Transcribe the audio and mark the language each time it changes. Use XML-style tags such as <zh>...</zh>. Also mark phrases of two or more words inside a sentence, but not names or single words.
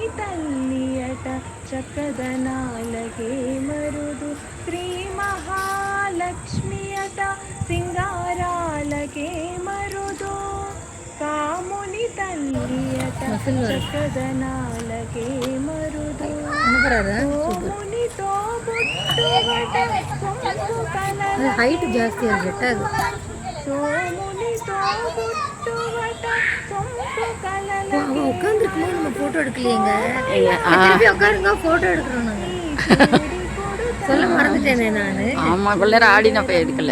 <te>తల్లి అట చక్కదనాలకే మరుదు శ్రీ మహాలక్ష్మి అట సింగారాలకే మరుదు కాముని తల్లి అట చక్కదనాలకే మరుదు సోమునితో బుట్టువట సొంపు కలల</te> <kn>హైట్ ಜಾಸ್ತಿ ಆಗುತ್ತೆ</kn> <te>సోమునితో బుట్టువట సొంపు కలల</te> <ta>உட்காந்துருக்கும்போது நம்ம ஃபோட்டோ எடுக்கலையேங்க. திருப்பி உட்காருங்க ஃபோட்டோ எடுக்கிறோம் நாங்கள். சொல்ல மறந்துட்டேனே நான். ஆமாம், இவ்வளோ நேரம் ஆடி நான் போய் எடுக்கல.</ta>